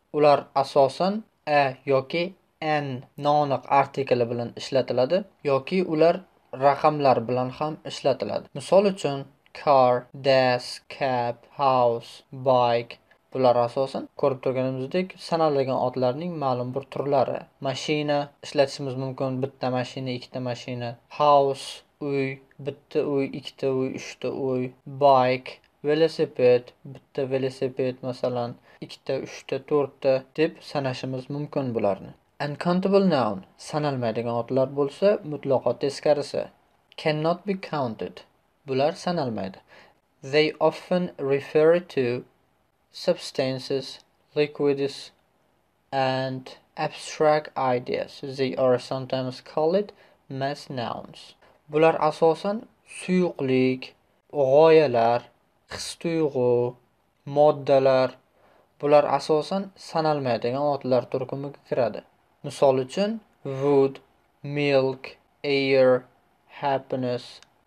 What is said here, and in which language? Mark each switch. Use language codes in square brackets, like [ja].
[uz] Ular asosan a yoki an noaniq artikli bilan ishlatiladi yoki ular raqamlar bilan ham ishlatiladi. Misol uchun car, desk, cab, house, bike. Bular asosan ko'rib turganimizdek sanaladigan otlarning ma'lum bir turlari. Mashina ishlatishimiz mumkin, bitta mashina, ikkita mashina. House, uy, bitta uy, ikkita uy, uchta uy. Bike, velosiped, bitta velosiped masalan, ikkita, uchta, to'rtta deb sanashimiz mumkin bularni. Uncountable noun sanalmaydigan otlar bo'lsa, mutlaqo teskarisi. [en] Cannot be counted. [uz] Bular sanalmaydi. [en] They often refer to substances, liquids, and abstract ideas. They are sometimes called mass nouns. [uz] Bular asosan suyuqlik, g'oyalar, his-tuyg'u, moddalar. Bular asosan sanalmaydigan otlar turkumiga kiradi. Misol uchun wood, milk, air, happiness.